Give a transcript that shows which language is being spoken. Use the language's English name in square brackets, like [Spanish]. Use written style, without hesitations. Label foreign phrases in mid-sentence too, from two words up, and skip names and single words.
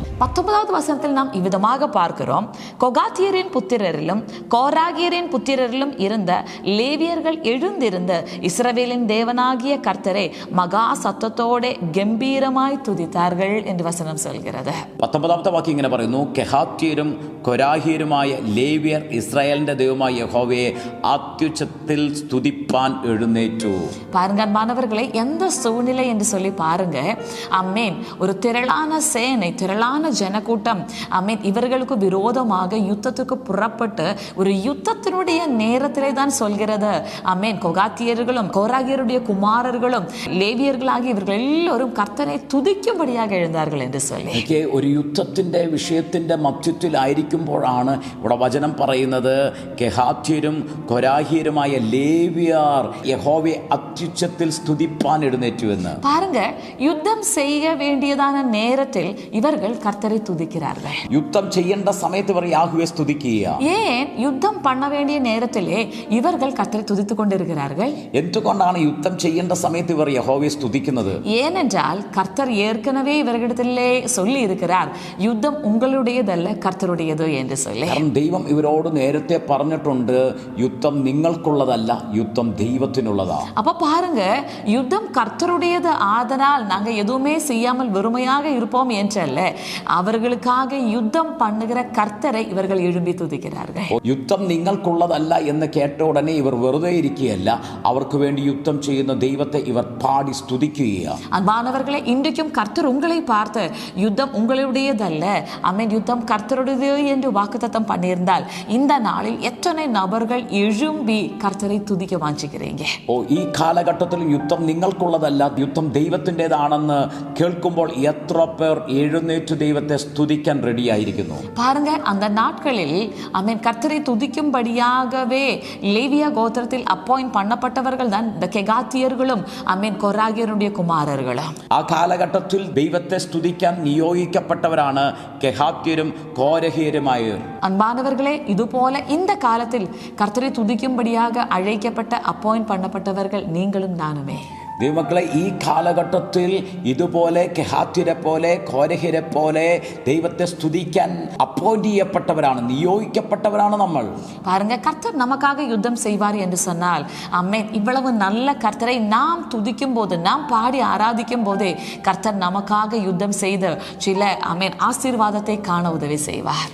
[Tamil] 19வது வசனத்தில் நாம் இவ்விதமாக பார்க்கிறோம், கொகாத்தியரின் புத்திரரிலும் கோராகியரின் புத்திரரிலும் இருந்த லேவியர்கள் எழுந்திருந்து இஸ்ரவேலின் தேவனாகிய கர்த்தரை மகா சத்தத்தோட கம்பீரமாய் துதித்தார்கள் என்று வசனம் சொல்கிறது. [Malayalam] 19ാമത്തെ വാക്യം ഇങ്ങനെ പറയുന്നു, കെഹാത്യരും കൊരാഹ്യരുമായ ലേവ്യർ ഇസ്രായേലിന്റെ ദൈവമായ യഹോവയെ അത്യുച്ചത്തിൽ സ്തുതിപ്പാൻ എഴുന്നേറ്റു. [Tamil] பாருங்க அன்பானவர்களை, எந்த சூழ்நிலை என்று சொல்லி பாருங்க. அம்மேன் ஒரு திரளான சேனை, திரளான ஜனக்கூட்டம் அம்மேன் இவர்களுக்கு விரோதமாக யுத்தத்துக்கு புறப்பட்டு ஒரு யுத்தத்தினுடைய நேரத்திலே தான் சொல்கிறது. அம்மேன் கொகாத்தியர்களும் கோராகியருடைய குமாரர்களும் லேவியர்களாகி இவர்கள் எல்லோரும் கர்த்தரை துதிக்கும்படியாக எழுந்தார்கள் என்று சொல்லி. [Malayalam] ഒരു യുദ്ധത്തിന്റെ വിഷയത്തിന്റെ മധ്യത്തിലായിരിക്കുമ്പോഴാണ് ഇവിടെ വചനം പറയുന്നത്, കെഹാത്യരും കൊരാഹ്യരുമായ ലേവ്യർ യഹോവയെ അത്യുച്ചത്തിൽ സ്തുതിപ്പാൻ എഴുന്നേറ്റു എന്ന്. [Tamil] பாருங்க, யுத்தம் செய்ய வேண்டியதான நேரத்தில் இவர்கள் கர்த்தரை துதிக்கிறார்கள். [Malayalam] യുദ്ധം ചെയ്യേണ്ട സമയത്ത് ഇവർ യാഹുവെ സ്തുതിക്കുക. [Tamil] ஏன் யுத்தம் பண்ண வேண்டிய நேரத்திலே இவர்கள் கர்த்தரை துதித்துக் கொண்டிருக்கிறார்கள்? [Malayalam] എന്തുകൊണ്ടാണ് യുദ്ധം ചെയ്യേണ്ട സമയത്ത് ഇവർ യഹോവയെ സ്തുതിക്കുന്നത്? [Tamil] ஏனென்றால் கர்த்தர் ஏற்கனவே இவர்களிடத்திலே சொல்லி இருக்கிறார், யுத்தம் உங்களுடையதல்ல கர்த்தருடையது என்று சொல்லி. [Malayalam] കാരണം ദൈവം ഇവരോട് നേരത്തെ പറഞ്ഞിട്ടുണ്ട്, യുദ്ധം നിങ്ങൾക്കുള്ളതല്ല, യുദ്ധം ദൈവത്തിനുള്ളതാ. [Tamil] அப்ப பாருங்க, யுத்தம் கர்த்தருடையது, ஆதனால் நாங்க எதுவுமே செய்யாமல் வெறுமையாக இருப்போம் என்றல்ல, அவர்களுக்காக யுத்தம் பண்ணுகிற கர்த்தரை இவர்கள் எழும்பி துதிக்கிறார்கள். [Malayalam] യുദ്ധം നിങ്ങൾക്കുള്ളതല്ല എന്ന് കേട്ട ഉടനെ ഇവർ വെറുതെ ഇരിക്കുകയല്ല, അവർക്ക് വേണ്ടി യുദ്ധം ചെയ്യുന്ന ദൈവത്തെ ഇവർ പാടി സ്തുതിക്കുകയാണ്. [Tamil] அன்பானவர்களே, இன்றைக்கும் கர்த்தர் உங்களை பார்த்து யுத்தம் உங்களுடையதல்ல, அமேன் யுத்தம் கர்த்தருடையது என்று வாக்குத்தத்தம் பண்ணியிருந்தால் இந்த நாளில் எத்தனை நபர்கள் எழும்பி கர்த்தரை துதிக்க வாஞ்சிக்கிறீங்க? [Malayalam] ഈ കാലഘട്ടത്തിൽ യുദ്ധം നിങ്ങൾക്കുള്ളതല്ല, യുദ്ധം ദൈവത്തിൻ്റെതാണെന്ന് കേൾക്കുമ്പോൾ എത്ര പേർ എഴുന്നേറ്റ് ദൈവത്തെ സ്തുതിക്കാൻ റെഡിയായിരിക്കുന്നു? [Tamil] பாருங்க, அந்த நாட்களில் அமேன் கர்த்தரை துதிக்கும்படியாகவே லேவியா கோத்திரத்தில் அப்பாயிண்ட் பண்ணப்பட்டவர்கள் தான் இந்த கெகாத்தியர்களும் அமேன் கொராகியருடைய குமாரர்களும். [Malayalam] ആ കാലഘട്ടത്തിൽ ദൈവത്തെ സ്തുതിക്കാൻ നിയോഗിക്കപ്പെട്ടവരാണ് കെഹാത്യരും കോരഹ്യരുമായവർ. [Tamil] அன்பானவர்களே, இது போல இந்த காலத்தில் கர்த்தரை துதிக்கும்படியாக அழைக்கப்பட்ட அப்பாயிண்ட் பண்ணப்பட்டவர்கள் நீங்களும் நானுமே. [Malayalam] ദൈവമക്കളെ, ഈ കാലഘട്ടത്തിൽ ഇതുപോലെ കെഹാത്യരെ പോലെ കോരഹ്യരെ പോലെ ദൈവത്തെ സ്തുതിക്കാൻ അപ്പോയിന്റ് ചെയ്യപ്പെട്ടവരാണ്, നിയോഗിക്കപ്പെട്ടവരാണ് നമ്മൾ. [Tamil] பாருங்க, கர்த்தர் நமக்காக யுத்தம் செய்வார் என்று சொன்னால் அம்மேன் இவ்வளவு நல்ல கர்த்தரை நாம் துதிக்கும் போது, நாம் பாடி ஆராதிக்கும் போதே கர்த்தர் நமக்காக யுத்தம் செய்து சில அம்மேன் ஆசீர்வாதத்தை காண உதவி செய்வார்.